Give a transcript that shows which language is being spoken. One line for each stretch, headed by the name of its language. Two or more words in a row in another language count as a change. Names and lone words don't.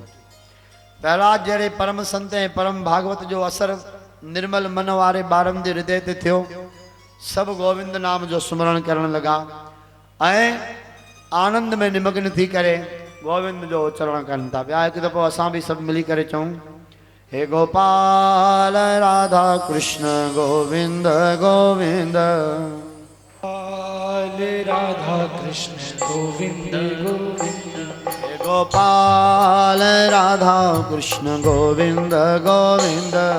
Sindhi: प्रहलाद जहिड़े परम संत ऐं परम भागवत जो असर निर्मल मन वारे ॿारनि जे हृदय ते थियो। सब गोविंद नाम जो सुमरण करण लगा ऐं आनंद में निमग्न थी करे गोविंद जो उच्चारण कनि था पिया। हिकु दफ़ो असां भी सब मिली करे चऊं, हे गोपाल राधा कृष्ण गोविंद गोविंद, राधा कृष्ण गोविंद गोविंद, हे गोपाल राधा कृष्ण गोविंद गोविंद,